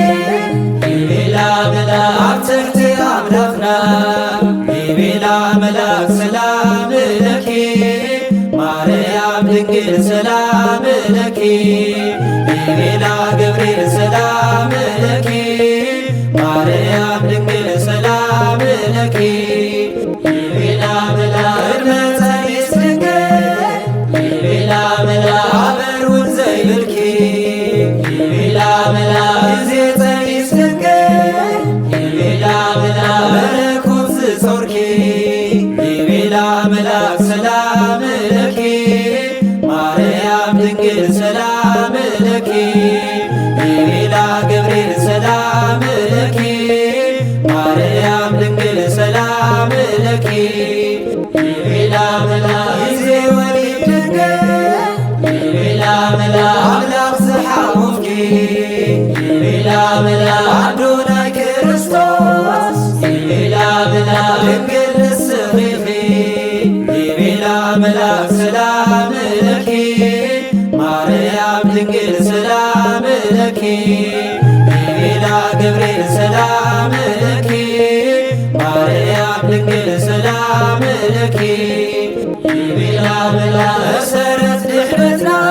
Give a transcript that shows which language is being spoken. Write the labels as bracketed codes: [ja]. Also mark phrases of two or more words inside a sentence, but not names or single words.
[gez] የቤላ መልአክ [ti] ኣብ ትሕቲ ኣምላኽና [gez] የቤላ መልአክ ሰላም ለኪ ማርያም ድንግል ሰላም ለኪ የቤላ ገብርኤል ሰላም ለኪ ማርያም ድንግል ሰላም ለኪ የቤላ መልአክ ቅድመ ጸኒስ ድንግል የቤላ መልአክ ኣበርውን ዘይብልኪ የቤላ መልአክ ጊዜ ጸኒስ ድንግል የቤላ መልአክ መለኮት ዝጾርኪ የቤላ መልአክ ሰላም ለኪ ማርያም ድንግል ሰላም ለኪ የቤላ ገብርኤል ሰላም ለኪ ማርያም ድንግል ሰላም ለኪ የቤላ መልአክ ጊዜ ወሊድ ድንግል የቤላ መልአክ ኣምላኽ ዝሓቁፍኪ የቤላ መልአክ ኣዶናይ ክርስቶስ የቤላ መልአክ ድንግል ንስኺኺ የቤላ መልአክ ሰላም ለኪ ማርያም ድንግል ሰላም ለኪ የቤላ ገብርኤል ሰላም ለኪ ማርያም ድንግል ሰላም ለኪ የቤላ መልአክ መሰረት ድኅነትና